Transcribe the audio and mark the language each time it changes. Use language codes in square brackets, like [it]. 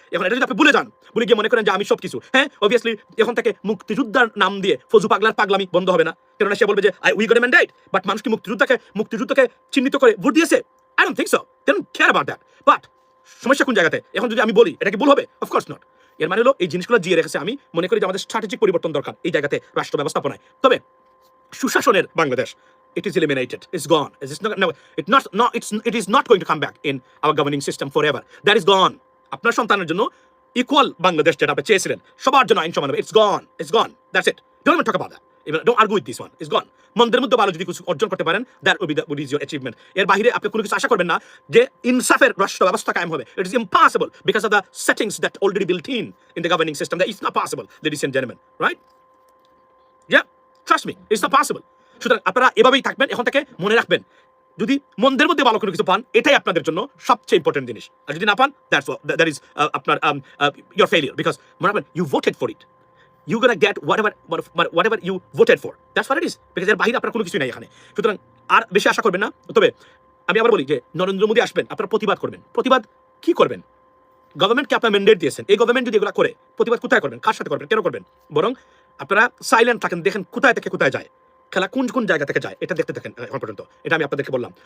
[bn] এখন এটা যদি আপনি ভুলে যান, ভুলে গিয়ে মনে করেন যে আমি সব কিছু, হ্যাঁ, অবভিয়াসলি এখন থেকে মুক্তিযোদ্ধার নাম দিয়ে ফজু পাগলার পাগলামি বন্ধ হবে না। কেননা সে বলবে যে [en] we got a mandate, [bn] but মানুষ কি মুক্তিযুদ্ধকে চিহ্নিত করে ভোট দিয়েছে? [en] I don't think so. They don't care about that. But [bn] সমস্যা কোন জায়গাতে? এখন যদি আমি বলি এটা কি ভুল হবে? [en] Of course not. [bn] এর মানে হলো এই জিনিসগুলো জিয়ে রেখেছে। আমি মনে করি যে আমাদের স্ট্র্যাটেজিক পরিবর্তন দরকার এই জায়গাতে, রাষ্ট্র ব্যবস্থাপনায়। তবে সুশাসনের Bangladesh, [en] it is eliminated, it's gone. It is not going to come back in our governing system forever. That is gone. [bn] আপনার সন্তানের জন্য ইকুয়াল বাংলাদেশ যেটা আপনি চেয়েছিলেন, সবার জন্য আইন সমান হবে, [en] it's gone. That's it. Don't even talk about that. Don't argue with this one. It's gone. [bn] মন্দের মধ্যে ভালো যদি কিছু অর্জন করতে পারেন, [en] that would be your achievement. [bn] এর বাইরে আপনি কোনো কিছু আশা করবেন না যে ইনসাফের রাষ্ট্র ব্যবস্থা কায়েম হবে। [en] It is impossible because of the settings that already built in the governing system. That is not possible, ladies and gentlemen. Right? Yeah, trust me, it's not possible. [bn] সুতরাং আপনারা এভাবেই থাকবেন। এখন থেকে মনে রাখবেন, যদি মন্দের মধ্যে ভালো কোনো কিছু পান, এটাই আপনাদের জন্য সবচেয়ে ইম্পর্টেন্ট জিনিস। আর যদি না পান, [en] that is [bn] আপনার [en] your failure, because [bn] মনে রাখবেন, [en] you voted for it. You're gonna get whatever you voted for. That's what it is. [bn] Because এর বাইরে আপনার কোনো কিছুই নাই এখানে। সুতরাং আর বেশি আশা করবেন না। তবে আমি আবার বলি যে নরেন্দ্র মোদী আসবেন, আপনারা প্রতিবাদ করবেন। প্রতিবাদ কি করবেন? গভর্নমেন্টকে আপনার ম্যান্ডেট দিয়েছেন, এই গভর্নমেন্ট যদি এগুলো করে, প্রতিবাদ কোথায় করবেন? কার সাথে করবেন? কেন করবেন? বরং আপনারা সাইলেন্ট থাকেন, দেখেন কোথায় থেকে কোথায় যায়, খেলা কোন জায়গা থেকে যায়, এটা দেখতে থাকেন এখন পর্যন্ত। এটা আমি আপনাদেরকে বললাম।